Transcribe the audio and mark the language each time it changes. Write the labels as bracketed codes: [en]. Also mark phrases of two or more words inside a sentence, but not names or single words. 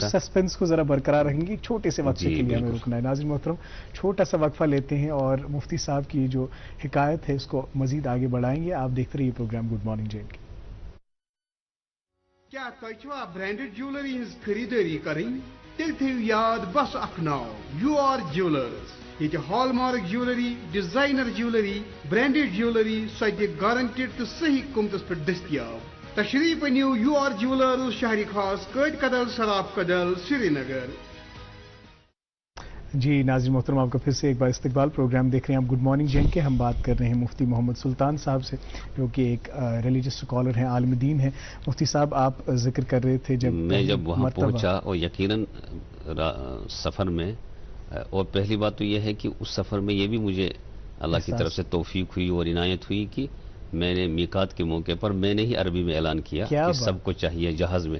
[ur] اس سسپینس کو ذرا برقرار رکھیں گے. چھوٹے سے وقفے کے لیے ہمیں رکنا ہے. ناظرین محترم چھوٹا سا وقفہ لیتے ہیں اور مفتی صاحب کی جو حکایت ہے اس کو مزید آگے بڑھائیں گے. آپ دیکھتے رہیے پروگرام گڈ مارننگ جے اینڈ کے. [ks] کیا تجھا [en] branded jewellery [ks] ہز خریداری کریں؟ تیل تھیو یاد بس اخ ناو یو آر جیولرز. یہ [en] hallmark jewellery, designer jewellery, branded jewellery [ks] سد گارنٹڈ تو صحیح قیمتس پہ دستیاب. تشریف نیو یو آر جیولرز، شہری خاص قید کدل سراف کدل سری نگر. [ur] جی ناظرین محترم آپ کا پھر سے ایک بار استقبال. پروگرام دیکھ رہے ہیں آپ گڈ مارننگ جے اینڈ کے. ہم بات کر رہے ہیں مفتی محمد سلطان صاحب سے جو کہ ایک [en] religious scholar [ur] ہیں، عالم دین ہیں. مفتی صاحب آپ ذکر کر رہے تھے جب وہاں پہنچا اور یقیناً سفر میں، اور پہلی بات تو یہ ہے کہ اس سفر میں یہ بھی مجھے اللہ کی طرف سے توفیق ہوئی اور عنایت ہوئی کہ میں نے میقات کے موقع پر میں نے ہی عربی میں اعلان کیا کہ سب کو چاہیے جہاز میں.